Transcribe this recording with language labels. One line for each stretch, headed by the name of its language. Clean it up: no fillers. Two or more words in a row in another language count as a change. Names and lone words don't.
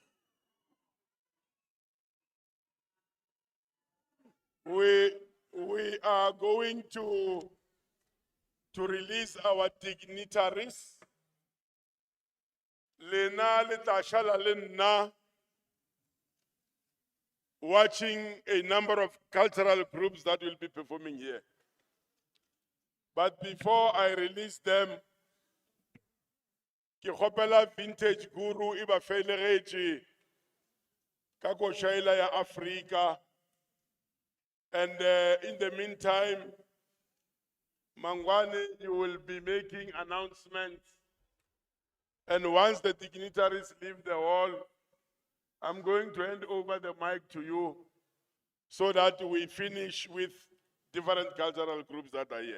English: We are going to release our dignitaries.
Northern Sotho: Lena le tla shala le nna,
English: watching a number of cultural groups that will be performing here. But before I release them,
Northern Sotho: ke kgopela
English: vintage guru
Northern Sotho: iba felegetše ka košaela ya Africa.
English: And in the meantime, Mangwane, you will be making announcements. And once the dignitaries leave the hall, I'm going to hand over the mic to you so that we finish with different cultural groups that are here.